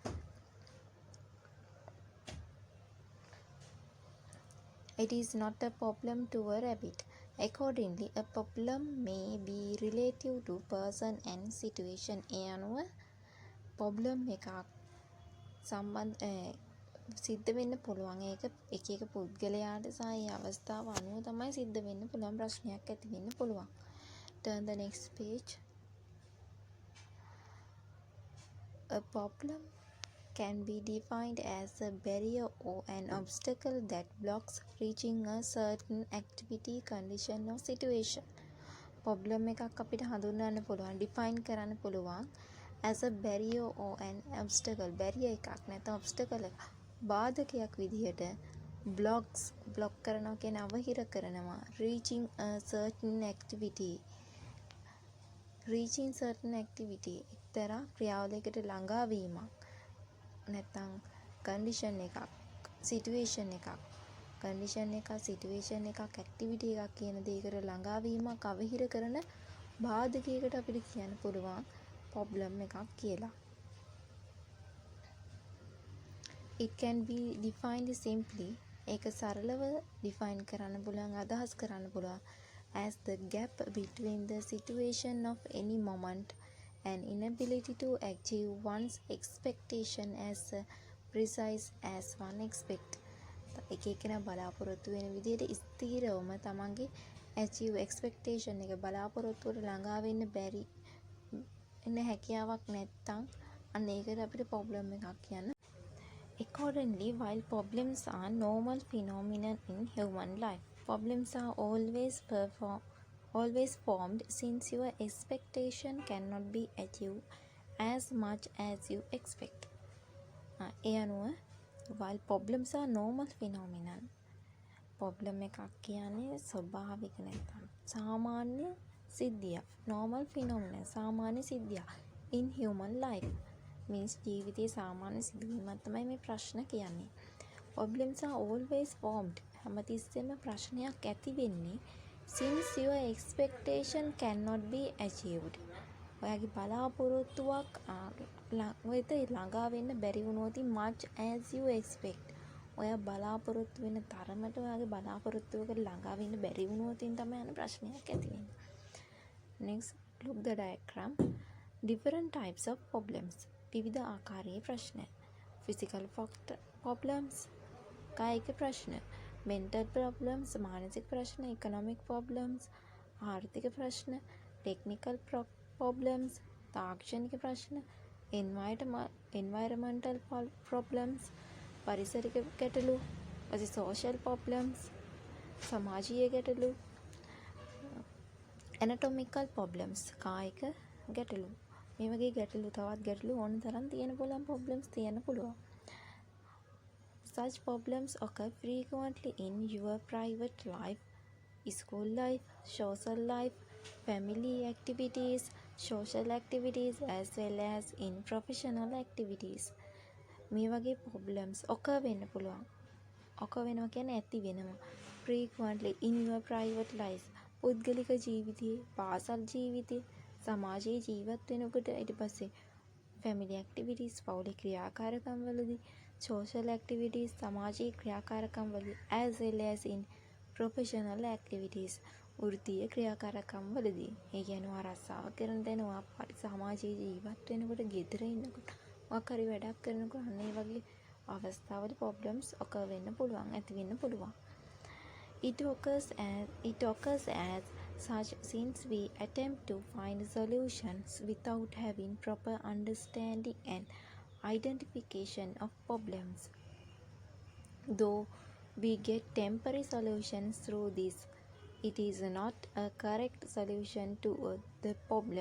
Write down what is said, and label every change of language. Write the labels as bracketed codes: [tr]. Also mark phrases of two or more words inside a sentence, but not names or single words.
[en] It is not a problem to a rabbit. Accordingly, a problem may be relative to person and situation. [si] ඒ අනුව ප්‍රොබ්ලම් එකක් සිද්ධ වෙන්න පුළුවන්. ඒක එක එක පුද්ගලයාට සහ ඒ අවස්ථාව අනුව තමයි සිද්ධ වෙන්න පුළුවන් ප්‍රශ්නයක් ඇති වෙන්න පුළුවන්. [en] Turn the next page. A problem can be defined as a barrier or an obstacle that blocks reaching a certain activity, condition or situation. [si] Problem එකක් අපිට හඳුන්වන්න පුළුවන්, define කරන්න පුළුවන් [en] as a barrier or an obstacle. [si] barrier එකක් නැත්නම් obstacle එකක් බාධකයක් විදිහට block කරනවා කියන අවහිර කරනවා. [en] reaching a certain activity [si] එක්තරා ක්‍රියාවලියකට ළඟා වීමක් නැත්නම් condition එකක් situation එකක් activity එකක් කියන දෙයකට ළඟා වීමක් අවහිර කරන බාධකයකට අපිට කියන්න පුළුවන් problem එකක් කියලා. [en] It can be defined simply. [si] ඒක සරලව define කරන්න පුළුවන්, අදහස් කරන්න පුළුවන් [en] as the gap between the situation of any moment and inability to achieve one's expectation as precise as one expect. [si] එක එකන බලාපොරොත්තු වෙන විදිහට ස්ථීරවම තමන්ගේ [en] achieve expectation [si] එක බලාපොරොත්තුවට ළඟා වෙන්න බැරි එන හැකියාවක් නැත්තම් අන්න ඒකට අපිට problem එකක් කියන්න. [en] Accordingly, while problems are normal phenomena in human life, problems are always formed since your expectation cannot be achieved as much as you expect. [si] ඒ අනුව [en] while problems are normal phenomena, [si] problem එකක් කියන්නේ ස්වභාවික නැත්නම් සාමාන්‍ය සිද්ධියක්. [en] normal phenomena [si] සාමාන්‍ය සිද්ධියක් [en] in human life means [si] ජීවිතයේ සාමාන්‍ය සිදුවීමක් තමයි මේ ප්‍රශ්න කියන්නේ. [en] Problems are always formed [si] හැමතිස්සෙම ප්‍රශ්නයක් ඇති වෙන්නේ [en] since your expectation cannot be achieved. [si] ඔයාගේ බලාපොරොත්තුවක් වෙත ළඟා වෙන්න බැරි වුණොත් [en] much as you expect. [si] ඔයා බලාපොරොත්තු වෙන තරමට ඔයාගේ බලාපොරොත්තුවකට ළඟා වෙන්න බැරි වුණොත් තමයි අන්න ප්‍රශ්නයක් ඇති වෙන්නේ. [en] Next, look the diagram. Different types of problems. [si] විවිධ ආකාරයේ ප්‍රශ්න. [en] Physical problems. [si] කායික ප්‍රශ්න. [en] Mental problems. [si] මානසික ප්‍රශ්න. [en] Economic problems. [si] ආර්ථික ප්‍රශ්න. [en] Technical problems. [si] තාක්ෂණික ප්‍රශ්න. [en] Environmental problems. [si] පරිසරික ගැටලු. [en] social problems. [si] සමාජීය ගැටලු. [en] anatomical problems. [si] කායික ගැටලු. මේ වගේ ගැටලු තවත් ගැටලු ඕන තරම් තියෙන පුළුවන් problems තියෙන්න පුළුවන්. [en] Such problems occur frequently in your private life, school life, social life, family activities, social activities as well as in professional activities. [si] මේ වගේ [en] problems occur [si] වෙන්න පුළුවන්. occur වෙනවා කියන්නේ ඇති වෙනවා. [en] frequently in your private life. [si] පුද්ගලික ජීවිතයේ, පාසල් ජීවිතයේ, සමාජයේ ජීවත් වෙනකොට ඊට පස්සේ [en] family activities, [si] පවුලේ ක්‍රියාකාරකම් වලදී, [en] social activities, [si] සමාජීය ක්‍රියාකාරකම් වලදී, [en] as well as in professional activities, [si] වෘත්තීය ක්‍රියාකාරකම් වලදී. ඒ කියන්නේ ආරක්ෂාව කරන තැන, සමාජයේ ජීවත් වෙනකොට, ගෙදර ඉන්නකොට, මොකක් හරි වැඩක් කරනකොට අන්න ඒ වගේ අවස්ථාවල [en] problems occur [si] වෙන්න පුළුවන්, ඇති වෙන්න පුළුවන්. [en] It occurs as such since we attempt to find solutions without having proper understanding and identification of problems. Though we get temporary solutions through this, it is not a correct solution to the problem.